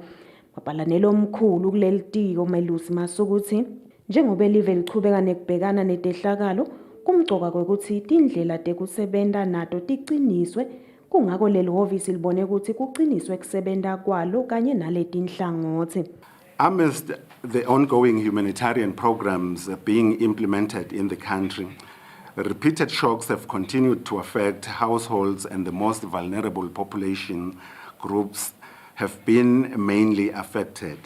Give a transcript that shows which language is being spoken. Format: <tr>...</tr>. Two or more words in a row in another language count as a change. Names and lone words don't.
<ss>Mapalane lomkhulu kuleli tiko Melusi Masuku uthi njengoba live lichubeka nekubhekana nedehlakalo kumcoka kwekuthi tindlela tekusebenta nato tiqiniswe kungako leli hhovisi libone ukuthi kuqiniswe kusebenza kwalo kanye naleti nhlangothi.</ss> <en>Amidst the ongoing humanitarian programs being implemented in the country, repeated shocks have continued to affect households, and the most vulnerable population groups have been mainly affected.</en>